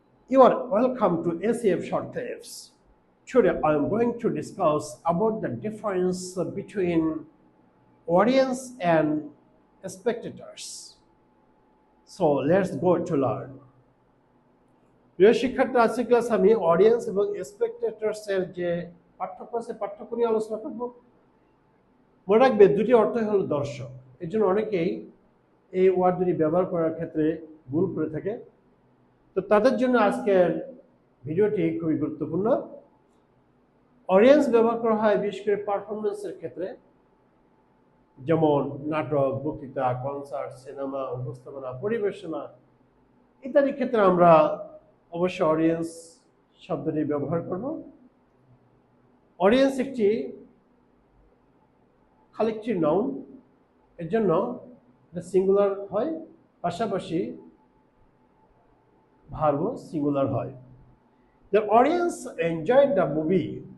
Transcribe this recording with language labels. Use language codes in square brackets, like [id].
[en] You are welcome to ACF Short Tips. Today I am going to discuss about the difference between audience and spectators. So let's go to learn. [bn] প্রিয় শিক্ষার্থী, আজকে class আমি audience এবং স্পেক্টেটরস এর যে পার্থক্য নিয়ে আলোচনা করব। মনে রাখবে দুটি অর্থই হলো দর্শক। এর জন্য অনেকেই এই ওয়ার্ড দুটি ব্যবহার করার ক্ষেত্রে ভুল করে থাকে। তো তাদের জন্য আজকের ভিডিওটি খুবই গুরুত্বপূর্ণ। অডিয়েন্স ব্যবহার করা হয় বিশেষ করে পারফরমেন্সের ক্ষেত্রে, যেমন নাটক, বক্তৃতা, কনসার্ট, সিনেমা, উপস্থাপনা, পরিবেশনা ইত্যাদি ক্ষেত্রে আমরা অবশ্যই অডিয়েন্স শব্দটি ব্যবহার করব। অডিয়েন্স একটি কালেক্টিভ নাউন, এর জন্য সিঙ্গুলার হয়, পাশাপাশি ভার্বও সিঙ্গুলার হয়। [en] The audience enjoyed the movie.